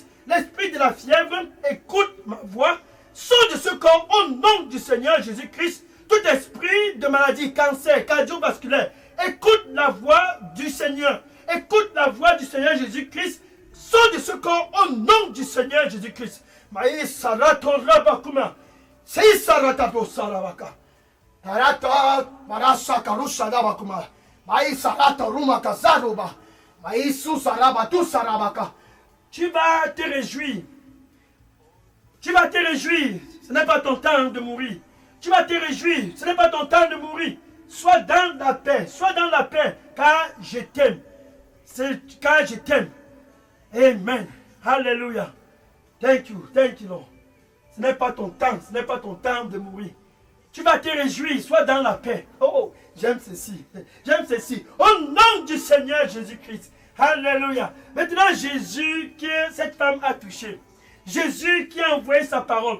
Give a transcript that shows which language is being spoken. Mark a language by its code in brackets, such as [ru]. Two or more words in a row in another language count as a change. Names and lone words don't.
[fr] L'esprit de la fièvre, écoute ma voix. Sors de ce corps au nom du Seigneur Jésus-Christ. Tout esprit de maladie, cancer, cardiovasculaire, écoute la voix du Seigneur. Écoute la voix du Seigneur Jésus-Christ. Sors de ce corps au nom du Seigneur Jésus-Christ. Maï sarato rabakuma. Sei saratato saravaka. Tarata marasa karusha dabakuma. Maï sarata ruma kazaruba. Maï su sarabatu sarabaka. Tu vas te réjouir. Tu vas te réjouir. Ce n'est pas ton temps de mourir. Tu vas te réjouir. Ce n'est pas ton temps de mourir. Sois dans la paix. Sois dans la paix. Car je t'aime. Car je t'aime. Amen. Hallelujah. [en] Thank you. Thank you, Lord. [fr] Ce n'est pas ton temps. Ce n'est pas ton temps de mourir. Tu vas te réjouir. Sois dans la paix. Oh, j'aime ceci. J'aime ceci. Au nom du Seigneur Jésus-Christ. Alléluia. Maintenant, Jésus que cette femme a touché. Jésus qui a envoyé sa parole.